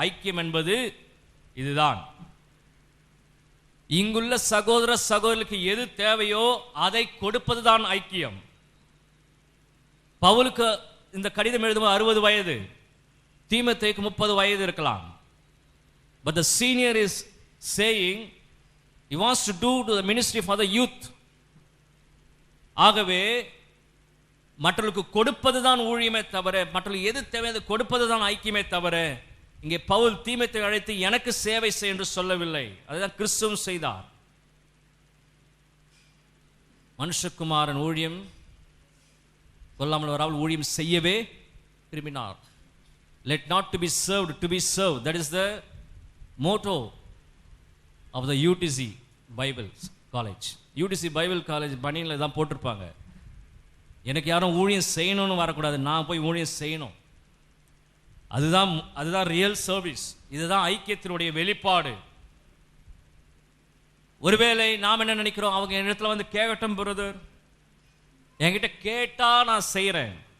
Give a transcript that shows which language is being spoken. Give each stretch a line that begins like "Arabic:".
Tamil: ஐக்கியம் என்பது இதுதான். இங்குள்ள சகோதர சகோதரர்களுக்கு எது தேவையோ அதை கொடுப்பதுதான் ஐக்கியம். பவுலுக்கு இந்த கடிதம் எழுதும்போது 60 வயது, தீமோத்தேயுக்கு 30 வயது இருக்கலாம்.
English: But the senior is saying he wants to do the ministry for the youth.
Tamil: ஆகவே மற்றவர்களுக்கு கொடுப்பதுதான் ஊழியமே தவிர, மற்றவர்களுக்கு எது தேவை அதை கொடுப்பதுதான் ஐக்கியமே தவிர, இங்கே பவுல் தீமோத்தேயுவை அழைத்து எனக்கு சேவை செய் என்று சொல்லவில்லை. அதுதான் கிறிஸ்துவும் செய்தார். மனுஷகுமாரன் ஊழியம் கொல்லாமல் வராமல் ஊழியம் செய்யவே விரும்பினார்.
English: Let not to be served, to be served. That is the motto of the UTC Bible College.
Tamil: UTC Bible College பணியில் தான் போட்டிருப்பாங்க. எனக்கு யாரும் ஊழியம் செய்யணும்னு வரக்கூடாது, நான் போய் ஊழியம் செய்யணும். அதுதான் ரியல் சர்வீஸ். இதுதான் ஐக்கியத்தினுடைய வெளிப்பாடு. ஒருவேளை நாம் என்ன நினைக்கிறோம், அவங்க என் இடத்துல வந்து கேட்கட்டும் பிரதர், என்கிட்ட கேட்டா நான் செய்யறேன்.